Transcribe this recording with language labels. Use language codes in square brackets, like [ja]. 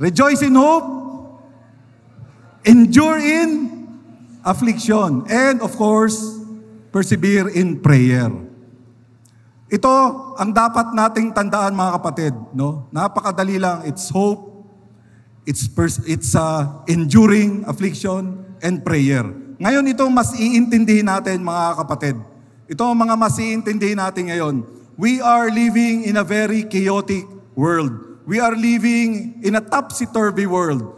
[en] Rejoice in hope, endure in affliction, and of course, persevere in prayer. [tl] Ito ang dapat nating tandaan, mga kapatid, no? Napakadali lang. [en] It's hope, it's enduring affliction and prayer. [tl] Ngayon ito mas iintindihin natin, mga kapatid. Ito ang mga mas iintindihin natin ngayon. [en] We are living in a very chaotic world. We are living in a topsy-turvy world.